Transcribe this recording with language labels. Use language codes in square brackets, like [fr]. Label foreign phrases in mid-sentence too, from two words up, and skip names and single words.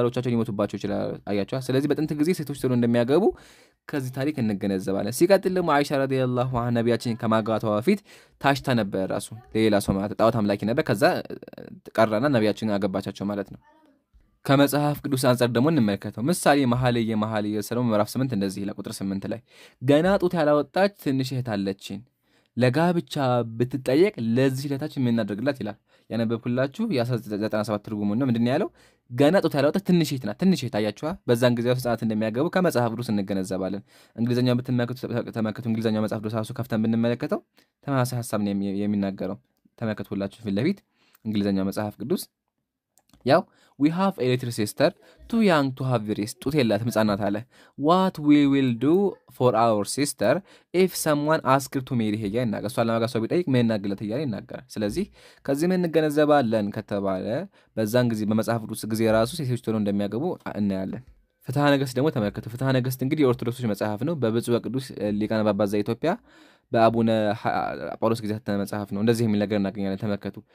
[am] ባሎቻቸው ሊሞቱባቸው ይችላል። አያቸው። ስለዚህ በጥንት ጊዜ ሴቶች ቶሎ እንደሚያገቡ ከዚህ ታሪክ እንገነዘባለን። ሲቀጥል ደግሞ አይሻ [ar] رضي الله عنها [am] ነቢያችን ከማጋባቷ በፊት ታሽታ ነበር። ራሱ ሌላ ሰው ማለት ጣዖት አምላኪ ነበር። ከዛ ቀረና ነቢያችን አገባቻቸው ማለት ነው። ከመጽሐፍ ቅዱስ አንጻር ደግሞ እንመለከተው። ምሳሌ መኃልየ ሰሎሞን ምዕራፍ 8 እንደዚህ ይላል። ቁጥር 8 ላይ ገና ጡት ያላወጣች ትንሽ እህት አለችን፣ ለጋብቻ ብትጠየቅ ለዚህ እህታችን ምን እናደርግላት ይላል። ያነበብኩላችሁ የ1997 ትርጉሙ ነው። ምንድን ያለው? ገና ጡት ያላወጣች ትንሽ እህት ናት። ትንሽ እህት አያችኋ። በዛን ጊዜ ህጻናት እንደሚያገቡ ከመጽሐፍ ቅዱስ እንገነዘባለን። እንግሊዝኛው ብትመለከቱ እንግሊዝኛው መጽሐፍ ቅዱስ ራሱ ከፍተን ብንመለከተው ተመሳሳይ ሐሳብ ነው የሚናገረው። ተመልከቱላችሁ ፊት ለፊት እንግሊዝኛው መጽሐፍ ቅዱስ ያው [en] we have a little sister too young to have breast [am] ጡት የላትም ህጻናት አለ [en] what we will do for our sister if someone asked her to marry her [am] ይናገር። እሷን ለማግባት ሰው ቢጠይቅ ምን እናግለት እያለ ይናገራል። ስለዚህ ከዚህ ምን እንገነዘባለን ከተባለ በዛን ጊዜ በመጽሐፍ ቅዱስ ጊዜ ራሱ ሴቶች ቶሎ እንደሚያገቡ እናያለን። ፍትሐ ነገሥት ደግሞ ተመልከቱ። ፍትሐ ነገሥት እንግዲህ የኦርቶዶክሶች መጽሐፍ ነው። በብፁዕ ወቅዱስ ሊቃነ ጳጳሳት ዘኢትዮጵያ በአቡነ ጳውሎስ ጊዜ የታተመ መጽሐፍ ነው። እንደዚህ የሚል ነገር እናገኛለን። ተመልከቱ።